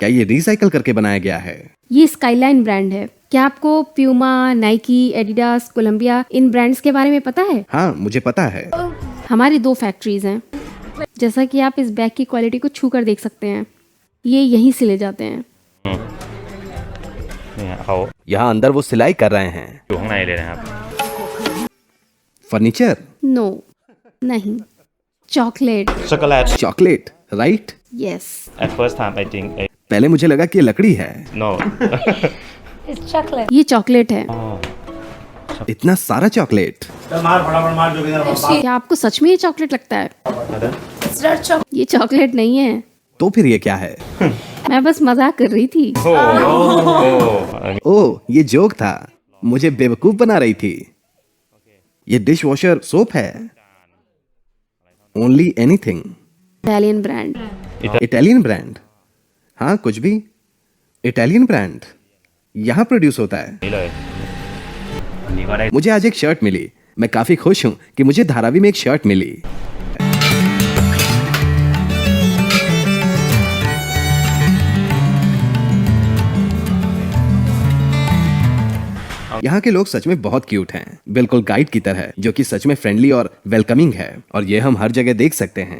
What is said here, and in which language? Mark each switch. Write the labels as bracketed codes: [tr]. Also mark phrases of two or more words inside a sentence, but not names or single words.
[hi] क्या ये रिसाइकल करके बनाया गया है? ये स्काईलाइन ब्रांड है। क्या आपको प्यूमा, नाइकी, एडिडास, कोलंबिया इन ब्रांड्स के बारे में पता है? हाँ, मुझे पता है। हमारी 2 फैक्ट्रीज हैं। जैसा कि आप इस बैग की क्वालिटी को छू कर देख सकते हैं, ये यहीं से ले जाते हैं। [th] เนี่ยเขา [hi] यहाँ अंदर वो सिलाई कर रहे हैं। [th] อยู่ข้างในเลยนะครับ [hi] फर्नीचर? नो, नहीं, चॉकलेट। [th] ช็อกโกแลต [hi] चॉकलेट, राइट? यस। [en] at first time I think [hi] पहले मुझे लगा कि ये लकड़ी है। [en] no It's chocolate. [hi] ये चॉकलेट है। इतना सारा चॉकलेट? क्या आपको सच में ये चॉकलेट लगता है? It's not chocolate. ये चॉकलेट नहीं है, तो फिर ये क्या है? मैं बस मजाक कर रही थी। [th] โอ้ [hi] ओ, ये जोक था, मुझे बेवकूफ बना रही थी। ये [en] dish washer soap [hi] है। [en] only anything. Italian brand. Italian brand? [hi] हाँ, कुछ भी। [en] Italian brand [hi] यहाँ प्रोड्यूस होता है। [th] นี่เลยอันนี้ก็ได้ [hi] मुझे आज एक शर्ट मिली। मैं काफी खुश हूँ कि मुझे धारावी में एक शर्ट मिली। यहाँ के लोग सच में बहुत क्यूट हैं, बिल्कुल गाइड की तरह, जो कि सच में फ्रेंडली और वेलकमिंग है, और ये हम हर जगह देख सकते हैं।